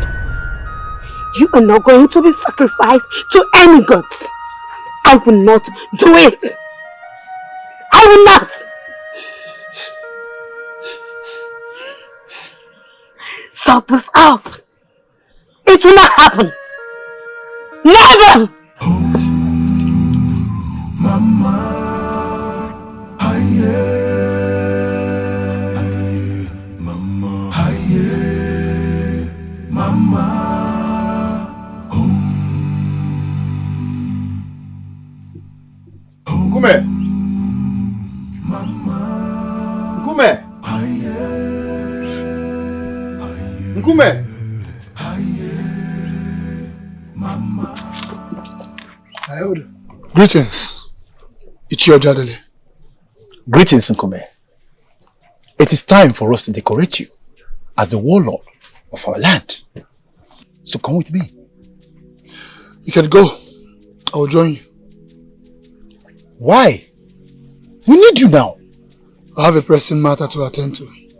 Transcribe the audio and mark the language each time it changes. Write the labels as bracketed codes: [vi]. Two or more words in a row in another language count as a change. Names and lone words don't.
[en] You are not going to be sacrificed to any gods. I will not do it. I will not. Sort this out. It will not happen. Never! Mama, aye, mama, aye, mama, Nkume! Nkume! Nkume! Greetings, Ichiojadele. Greetings, Nkume. It is time for us to decorate you as the warlord of our land. So come with me. You can go. I will join you. Why? We need you now. I have a pressing matter to attend to.